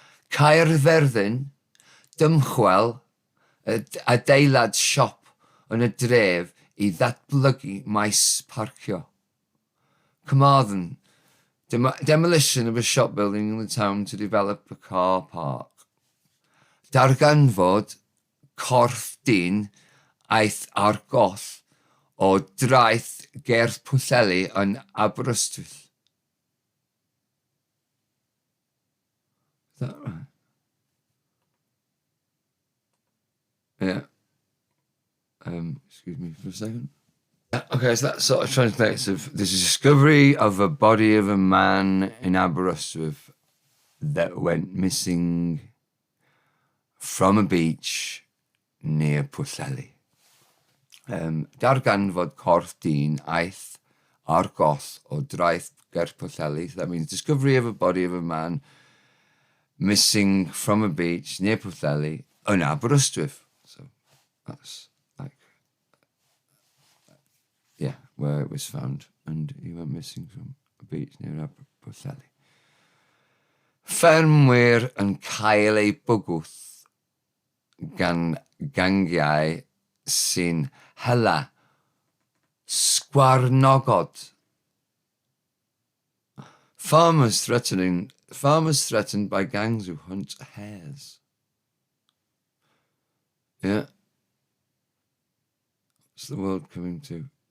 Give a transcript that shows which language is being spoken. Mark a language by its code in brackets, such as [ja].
[cy] Caerfyrddin, dymchwel, adeilad siop yn y dref I ddatblygu maes parcio. [en] Carmarthen, demolition of a shop building in the town to develop a car park. [cy] Darganfod, corff dyn, aeth ar goll o draeth gerdd Pwllheli yn Aberystwyth. [en] Is that right? Yeah. Excuse me for a second. Okay, so that sort of translates of there's a discovery of a body of a man in Aberystwyth that went missing from a beach near Pwllheli. [cy] Darganfod corff dyn aeth ar goll o draeth ger Pwllheli. [en] So that means discovery of a body of a man missing from a beach near Pwllheli [cy] yn Aberystwyth. [en] So that's like where it was found, and he went missing from a beach near Aberportheli. [cy] Ffermwyr yn cael ei bwgwth gan gangiau sy'n hela sgwarnogod. [en] Farmers threatened by gangs who hunt hares. Yeah. What's the world coming to?